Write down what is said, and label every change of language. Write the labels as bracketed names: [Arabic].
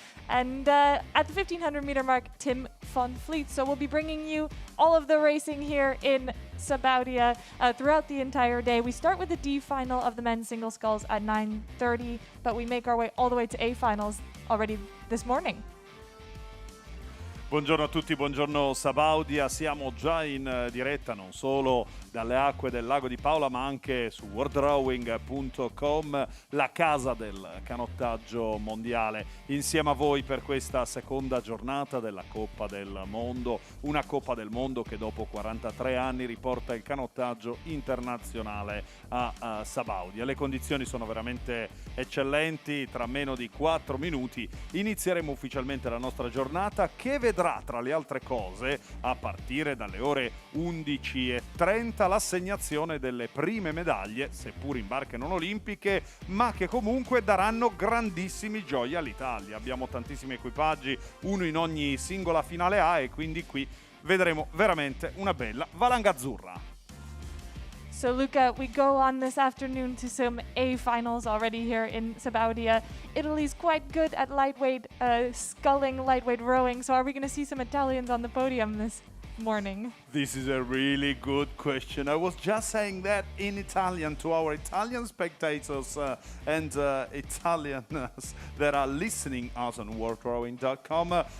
[English] And at the 1,500 meter mark, Tim von Vliet. So we'll be bringing you all of the racing here in Sabaudia throughout the entire day. We start with the D final of the men's single sculls at 9:30, but we make our way all the way to A finals already this morning. [Italian] Buongiorno a tutti, buongiorno Sabaudia, siamo già in diretta non solo dalle acque del lago di Paola ma anche su worldrowing.com, la casa del canottaggio mondiale, insieme a voi per questa seconda giornata della Coppa del Mondo, una Coppa del Mondo che dopo 43 anni riporta il canottaggio internazionale a Sabaudia. Le condizioni sono veramente eccellenti, tra meno di 4 minuti inizieremo ufficialmente la nostra giornata che vedrà tra le altre cose, a partire dalle ore 11:30, l'assegnazione delle prime medaglie, seppur in barche non olimpiche, ma che comunque daranno grandissimi gioia all'Italia. Abbiamo tantissimi equipaggi, uno in ogni singola finale A, e quindi qui vedremo veramente una bella valanga azzurra. [English] So Luca, we go on this afternoon to some A finals already here in Sabaudia. Italy's quite good at lightweight sculling, lightweight rowing. So are we going to see some Italians on the podium this morning? This is a really good question. I was just saying that in Italian to our Italian spectators and Italians that are listening us on worldrowing.com.